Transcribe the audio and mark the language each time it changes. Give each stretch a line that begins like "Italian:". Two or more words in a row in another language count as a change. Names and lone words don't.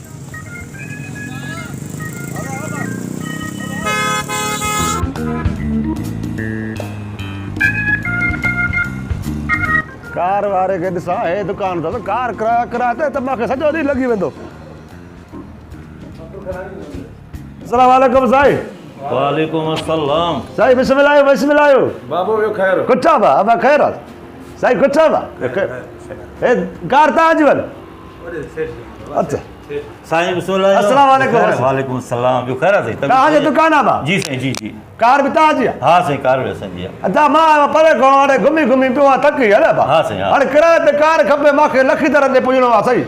Sindhi: कार वारे खे ॾिसां हे दुकान अथव कार किराए ते मूंखे सॼो ॾींहुं लॻी वेंदो
Arabic: السلام عليكم
Sindhi: साईं
Arabic: وعليكم السلام
Sindhi: साईं बिस्मिल्लाह बाबू यो खैर कुठा बा अब खैर साईं कुठा बा हे कार तव्हांजी वञ अच्छा साईं बिस्मिल्लाह
Arabic: السلام عليكم وعليكم السلام
Sindhi: यो खैर साईं तव्हांजी दुकान आहे बा जी साईं जी कार बि तव्हांजी आहे हाँ साईं कार बि असांजी आहे अच्छा मां परे खां हाणे घुमी पियो आहे थकी हले बा हा साईं, हा। हाणे किराए ते कार खपे मूंखे लखी तरह ते पुॼणो आहे साईं